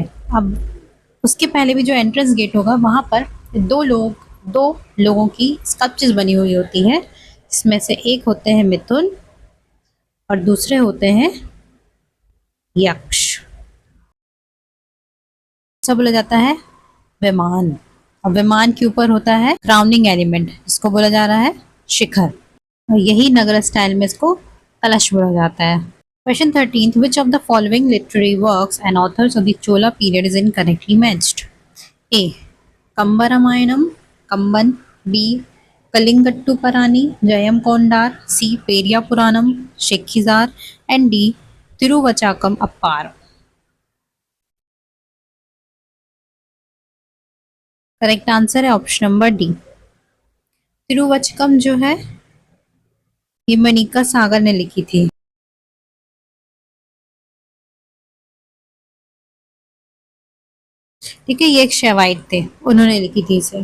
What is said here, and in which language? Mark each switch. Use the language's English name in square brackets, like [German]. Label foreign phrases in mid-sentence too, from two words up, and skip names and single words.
[Hindi] अब उसके पहले भी जो [English] entrance gate [Hindi] होगा वहां पर दो लोगों की स्कल्पचर्स बनी हुई होती है, इसमें से एक होते हैं मिथुन और दूसरे होते हैं यक्ष। सब बोला जाता है विमान, और विमान के ऊपर होता है [English] crowning element [Hindi] जिसको बोला जा रहा है शिखर, और यही नगर स्टाइल में इसको कलश बोला जाता है। [English] Question 13th, which of the following literary works and authors of the Chola period is incorrectly matched? A. Kamba Ramayanam, Kamban. B. Kalingattu Parani, Jayam Kondar. C. Periya Puranam, Shekhizar. And D. Tiruvachakam Appar. correct answer [Hindi] है [English] option number D, [Hindi] तिरुवचकम जो है ये मनिका सागर ने लिखी थी। ठीक है, ये एक शैवाइट थे, उन्होंने लिखी थी इसे।